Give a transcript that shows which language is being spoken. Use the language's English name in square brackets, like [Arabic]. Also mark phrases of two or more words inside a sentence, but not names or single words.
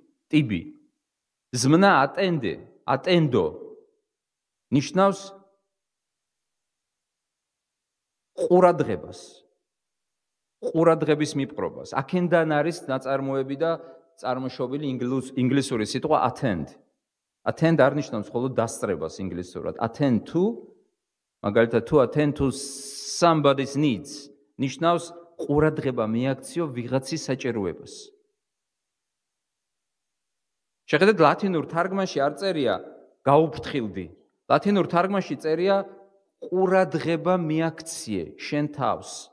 [Georgian] ზმნა ატენდე, ატენდო ნიშნავს ყურადღებას, ყურადღების მიპყრობას. აქედან არის ნაწარმოები და წარმოშობილი ინგლისური სიტყვა attend. Attend არ ნიშნავს მხოლოდ დასწრებას ინგლისურად. [English] Attend to, [Georgian] მაგალითად [English] to attend to somebody's needs [Georgian] ნიშნავს ყურადღება მიაქციო ვიღაცის საჭიროებას. შეხედეთ ლათინურ თარგმანში არ წერია გაუფრთხილდი. ლათინურ თარგმანში წერია ყურადღება მიაქციე შენ თავს.